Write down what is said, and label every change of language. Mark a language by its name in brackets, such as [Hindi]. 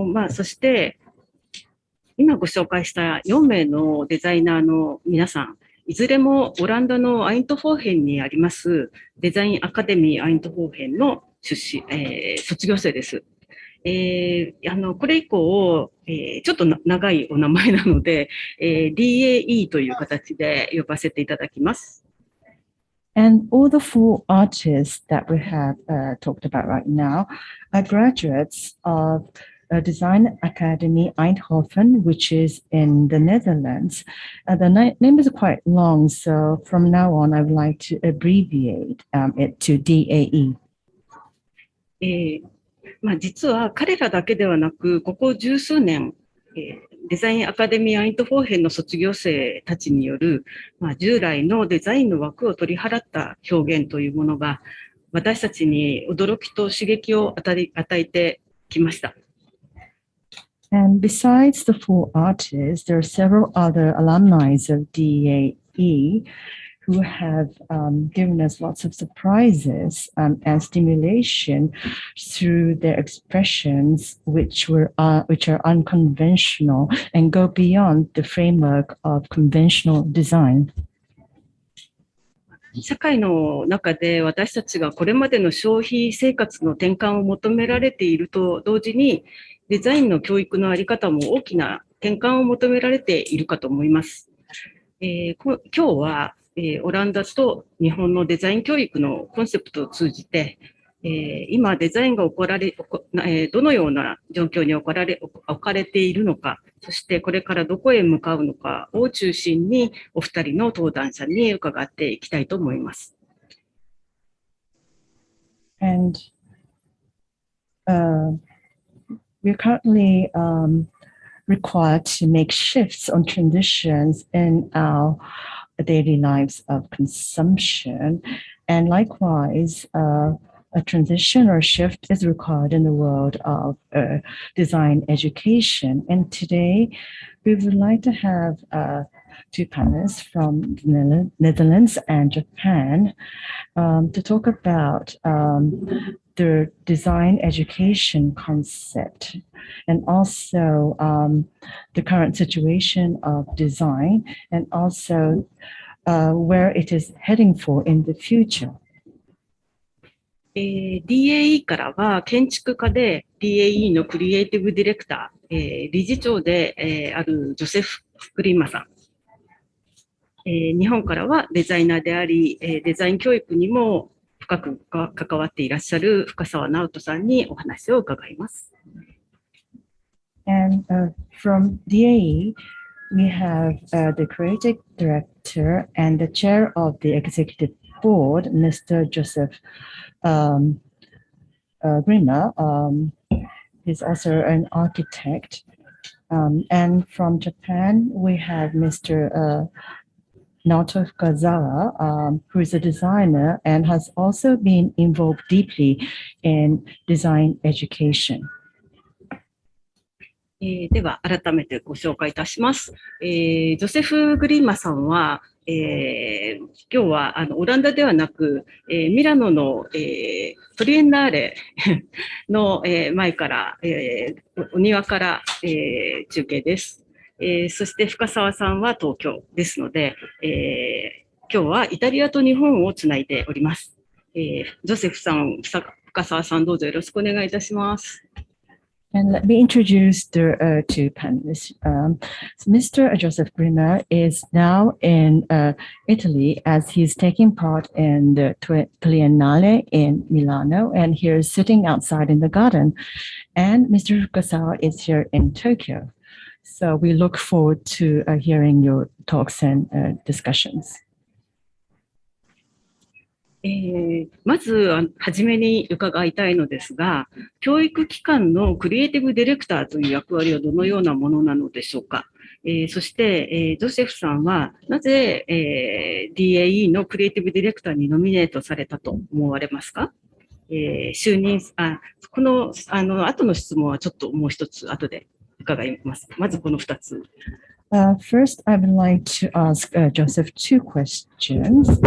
[Japanese] そして、今ご紹介した4名のデザイナーの皆さん、いずれもオランダのアイントフォーヘンにありますデザインアカデミーアイントフォーヘンの卒業生です。これ以降、ちょっと長いお名前なので、DAE という形で呼ばせていただきます。 [English] And all the four artists that we have talked about right now are graduates of Design Academy Eindhoven, which is in the Netherlands. The name is quite long, so from now on, I would like to abbreviate it to DAE. [Japanese] 実は彼らだけではなく、ここ十数年、デザインアカデミーアイントフォーヘンの卒業生たちによる、従来のデザインの枠を取り払った表現というものが、私たちに驚きと刺激を与えてきました。 [English] And besides the four artists, there are several other alumni of DAE who have given us lots of surprises and stimulation through their expressions, which are unconventional and go beyond the framework of conventional design. [Japanese] 社会の中で私たちがこれまでの消費生活の転換を求められていると同時に、デザインの教育のあり方も大きな転換を求められているかと思います。今日はオランダと日本のデザイン教育のコンセプトを通じて、今デザインがどのような状況に置かれているのか、そしてこれからどこへ向かうのかを中心にお二人の登壇者に伺っていきたいと思います。 [English] And we're currently required to make shifts on transitions in our daily lives of consumption. And likewise, a transition or shift is required in the world of design education. And today, we would like to have two panelists from the Netherlands and Japan to talk about the design education concept and also the current situation of design and also where it is heading for in the future. [Japanese] DAE からは建築家で DAE のクリエイティブディレクター、理事長で、あるジョセフ・グリマさん。日本からはデザイナーであり、デザイン教育にも深く関わっていらっしゃる深澤直人さんにお話を伺います。 [English] And from DAE, we have the creative director and the chair of the executive board, Mr. Joseph Grima. He's also an architect. And from Japan, we have Mr. Naoto Fukazawa, who is a designer and has also been involved deeply in design education. [Japanese] では改めてご紹介いたします。ジョセフ・グリーマさんは、今日はオランダではなく、ミラノの、トリエンナーレの、前から、お庭から、中継です。そして深澤さんは東京ですので、今日はイタリアと日本をつないでおります。ジョセフさん、深澤さん、どうぞよろしくお願いいたします。 [English] And let me introduce the two panelists. So Mr. Joseph Grima is now in Italy as he's taking part in the Triennale in Milano, and he's sitting outside in the garden. And Mr. Fukasawa is here in Tokyo. So we look forward to hearing your talks and discussions. [Japanese] まずはじめに伺いたいのですが、教育機関のクリエイティブディレクターという役割はどのようなものなのでしょうか。そして、ジョセフさんはなぜ、DAE のクリエイティブディレクターにノミネートされたと思われますか。この後の質問はちょっともう一つ後で伺います。まずこの2つ。 [English] First, I would like to ask Joseph two questions.